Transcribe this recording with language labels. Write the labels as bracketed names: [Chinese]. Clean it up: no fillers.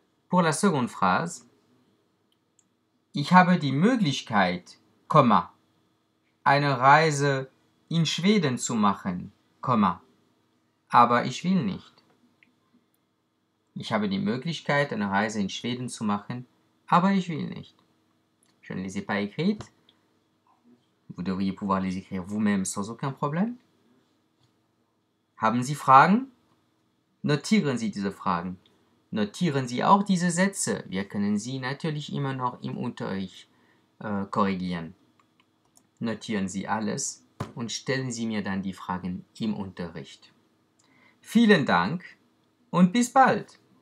[French] Pour la seconde phrase, [German] ich habe die Möglichkeit, eine Reise in Schweden zu machen, aber ich will nicht. Ich habe die Möglichkeit, eine Reise in Schweden zu machen, aber ich will nicht. [French] Je ne les ai pas écrites. Vous devriez pouvoir les écrire vous-même sans aucun problème. [German] Haben Sie Fragen? Notieren Sie diese Fragen. Notieren Sie auch diese Sätze. Wir können sie natürlich immer noch im Unterricht korrigieren. Notieren Sie alles und stellen Sie mir dann die Fragen im Unterricht. Vielen Dank und bis bald!